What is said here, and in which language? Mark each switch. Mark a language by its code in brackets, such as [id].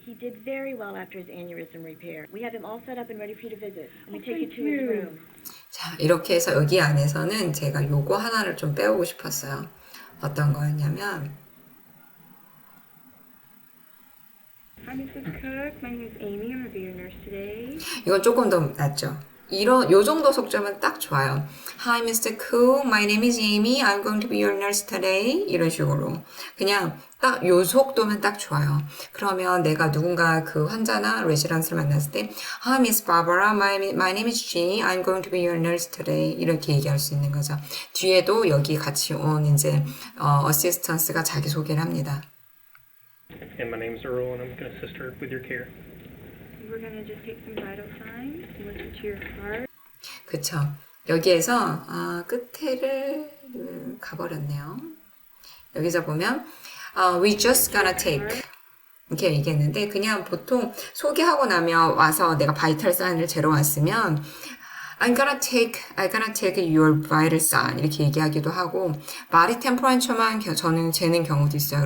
[en] He did very well after his aneurysm repair. We have him all set up and ready for you to visit. Let me take you to his room. [ko] 자, 이렇게 해서 여기 안에서는 제가 요거 하나를 좀 빼오고 싶었어요. 어떤 거였냐면 [en] Hi, Mrs. Cook. My name is Amy. I'm going to be your nurse today. [ko] 이건 조금 더 낫죠. 요 정도 속점은 딱 좋아요. [en] Hi, Mr. Koo. My name is Amy. I'm going to be your nurse today. [ko] 이런 식으로. 그냥 딱 요 속도면 딱 좋아요. 그러면 내가 누군가 그 환자나 레지던스를 만났을 때 [en] Hi, Miss Barbara. My name is Jean. I'm going to be your nurse today. [ko] 이렇게 얘기할 수 있는 거죠. 뒤에도 여기 같이 온 이제 어시스턴스가 자기 소개를 합니다. [en] And my name's Earl, and I'm going to assist her with your care. We're gonna just take some vital signs, listen to your heart. [ko] 그쵸. 여기에서 끝에를 가버렸네요. 여기서 보면 [en] we just gonna take [ko] 이렇게 얘기했는데 그냥 보통 소개하고 나면 와서 내가 바이탈 사인을 재러 왔으면 [en] I'm gonna take your vital sign [ko] 이렇게 얘기하기도 하고 body temperature만 저는 재는 경우도 있어요.